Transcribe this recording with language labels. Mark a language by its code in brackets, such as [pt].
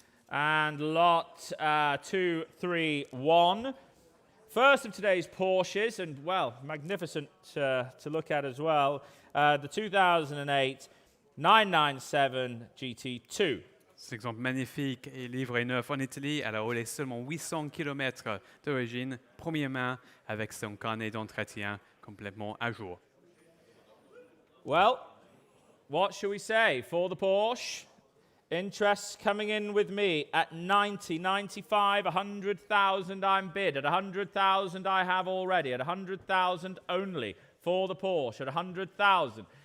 [en] And lot 231. First of today's Porsches, and well, magnificent to look at as well, the 2008 997 GT2. [fr] Cet exemple magnifique est livré neuf en Italie, alors il est seulement 800 km d'origine, première main, avec son carnet d'entretien complètement à jour. [en] Well, what shall we say for the Porsche? Interest coming in with me at 90, 95, 100,000 I'm bid. At 100,000 I have already. At 100,000 only for the Porsche. At 100,000.